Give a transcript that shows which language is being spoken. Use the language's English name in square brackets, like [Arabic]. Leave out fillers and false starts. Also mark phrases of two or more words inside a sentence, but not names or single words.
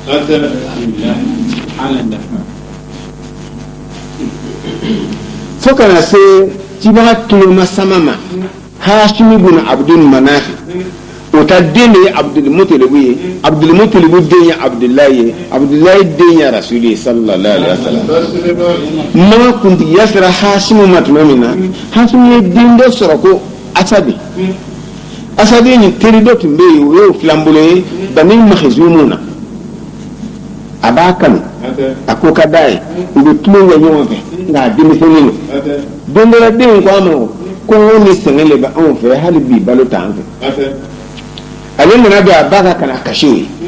[Bambara] fo kana se cibaga tuloma sama ma Hashimi bin Abdul Manaf o ta den de ye Abdul Muttalib ye Abdul Muttalib den ye Abdullahi ye Abdullahi den ye Rasuli [Arabic] صلى الله عليه وسلم [Bambara] ma kuntigi yasira Hashimi ma tuma min na Hashimi ye den dɔ sɔrɔ ko Asabi ni teri dɔ tun bɛ yen o y'o filanbolo ye Bani Makhzum na a b'a kanu a ko ka d'a ye u bɛ tulon kɛ ɲɔgɔn fɛ nka a denmisɛnnin don dɔ la den ko a ma kɔngɔ ni sɛgɛn de bɛ anw fɛ hali bi balo t'an fɛ ale nana don a ba ka kana kasi o ye